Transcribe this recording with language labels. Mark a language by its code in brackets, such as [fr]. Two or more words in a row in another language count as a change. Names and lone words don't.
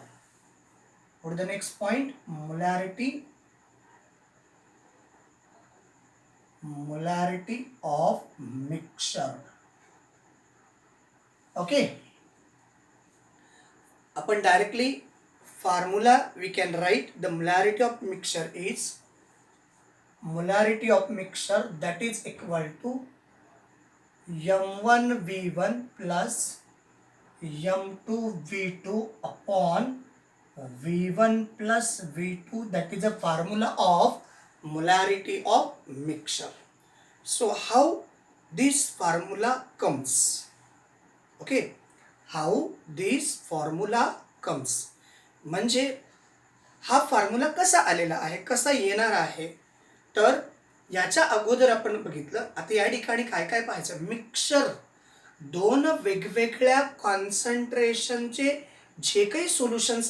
[en] What is the next point? Molarity of mixture. Okay. Upon directly formula we can write the molarity of mixture is molarity of mixture that is equal to m1v1 plus m2v2 upon v1 plus v2, that is a formula of molarity of mixture. So how this formula comes? Okay, how this formula comes [mr] म्हणजे हा फॉर्म्युला कसा आलेला आहे, कसा येणार आहे, तर याच्या अगोदर आपण बघितलं. आता या ठिकाणी काय काय पाहायचं, मिक्सचर दोन वेगवेगळ्या कॉन्सन्ट्रेशनचे जे काही सोल्युशन्स